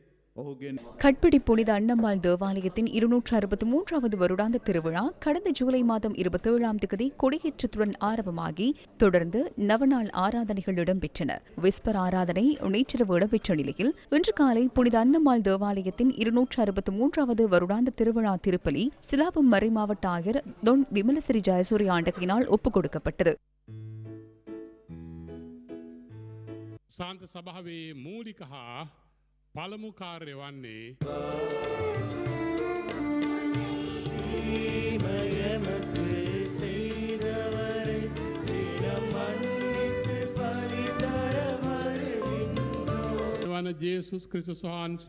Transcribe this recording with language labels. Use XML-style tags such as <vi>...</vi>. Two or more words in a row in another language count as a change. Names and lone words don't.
<ta>கட்பிடி புனித அன்னம்மாள் தேவாலயத்தின் 263வது வருடாந்த திருவிழா கடந்த ஜூலை மாதம் 27ஆம் தேதி கொடியேற்றத்துடன் ஆரம்பமாகி தொடர்ந்து நவநாள் ஆராதனைகள் இடம்பெற்றன. விஸ்பர் ஆராதனை நேற்றிரவு இடம்பெற்ற நிலையில் இன்று காலை புனித அன்னம்மாள் தேவாலயத்தின் 263வது வருடாந்த திருவிழா திருப்பலி சிலாபம் மறைமாவட்ட ஆயர் தொன் விமலசிறி ஜெயசூரி ஆண்டகையினால் ஒப்புக் கொடுக்கப்பட்டது.</ta> <si>සාන්ත සභාවේ මූලික හා පළමු කාර්ය වන්නේ ජේසුස් ක්‍රිස්තුස් වහන්සේ.</si>